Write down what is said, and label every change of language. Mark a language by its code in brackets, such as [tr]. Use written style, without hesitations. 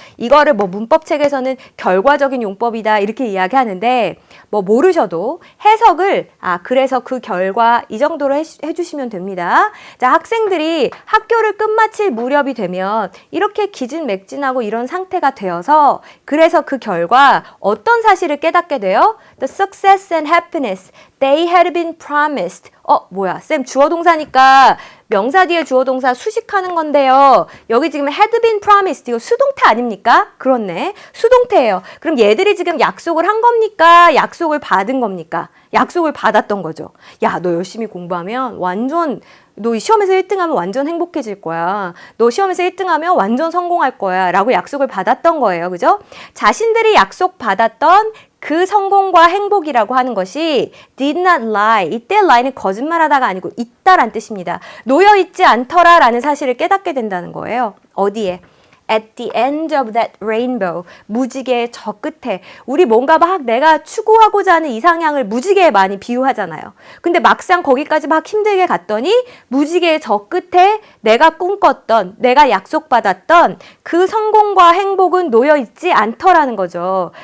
[ko] 이거를 뭐 문법책에서는 결과적인 용법이다, 이렇게 이야기하는데 뭐 모르셔도 해석을 그래서 그 결과 이 정도로 해주시면 됩니다. 자, 학생들이 학교를 끝마칠 무렵이 되면 이렇게 기진맥진하고 이런 상태가 되어서 그래서 그 결과 어떤 사실을 깨닫게 돼요? [en] The success and happiness they had been promised. [ko] 뭐야, 쌤 주어 동사니까 명사 뒤에 주어 동사 수식하는 건데요. 여기 지금 [en] had been promised, [ko] 이거 수동태 아닙니까? 그렇네, 수동태예요. 그럼 얘들이 지금 약속을 한 겁니까? 약속을 받은 겁니까? 약속을 받았던 거죠. 야, 너 열심히 공부하면 완전, 너 시험에서 1등하면 완전 행복해질 거야. 너 시험에서 1등하면 완전 성공할 거야, 라고 약속을 받았던 거예요. 그죠? 자신들이 약속받았던 그 성공과 행복이라고 하는 것이 [en] did not lie. [ko] 이때 lie는 거짓말하다가 아니고 있다란 뜻입니다. 놓여있지 않더라 라는 사실을 깨닫게 된다는 거예요. 어디에? [en] At the end of that rainbow. [ko] 무지개의 저 끝에. 우리 뭔가 막 내가 추구하고자 하는 이상향을 무지개에 많이 비유하잖아요. 근데 막상 거기까지 막 힘들게 갔더니 무지개의 저 끝에 내가 꿈꿨던, 내가 약속받았던 그 성공과 행복은 놓여있지 않더라는 거죠.